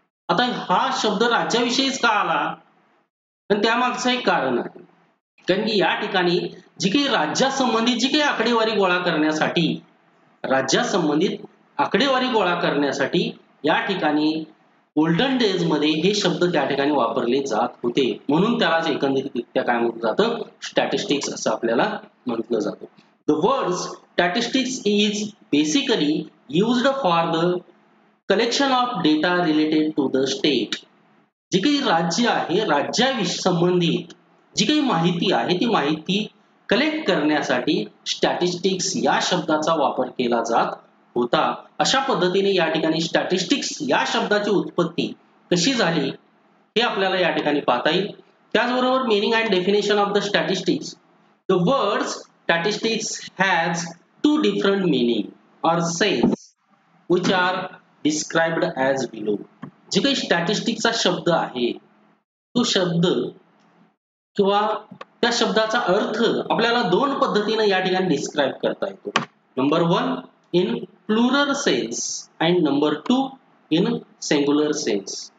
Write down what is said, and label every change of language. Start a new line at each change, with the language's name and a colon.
Marathi: आता हा शब्द राज्याविषयीच का आला? आणि त्यामागचं एक कारण आहे, कारण की या ठिकाणी जी काही राज्यासंबंधित जी काही आकडेवारी गोळा करण्यासाठी या ठिकाणी ओल्डन डेज मध्ये हे शब्द त्या ठिकाणी वापरले जात होते. म्हणून त्यालाच एकंदरीतरित्या काय म्हटलं जातं? स्टॅटिस्टिक्स असं आपल्याला म्हटलं जातं.
English: The word statistics is basically used for the collection of data related to the state.
Marathi: जी काही राज्य आहे, राज्यासंबंधित जी काही माहिती आहे ती माहिती कलेक्ट करण्यासाठी स्टॅटिस्टिक्स या शब्दाचा वापर केला जात होता. अशा पद्धतीने या ठिकाणी स्टॅटिस्टिक्स या शब्दाची उत्पत्ती कशी झाली हे आपल्याला या ठिकाणी पाहता येईल.
English: त्याचबरोबर meaning and definition of the statistics. The words statistics has two different meaning or sense which are described as below.
Marathi: जे काही स्टॅटिस्टिक्स चा शब्द आहे तो शब्द किंवा त्या शब्दाचा अर्थ आपल्याला दोन पद्धतीने या ठिकाणी डिस्क्राइब करता येतो.
English: Number 1 in plural sense and number 2 in singular sense.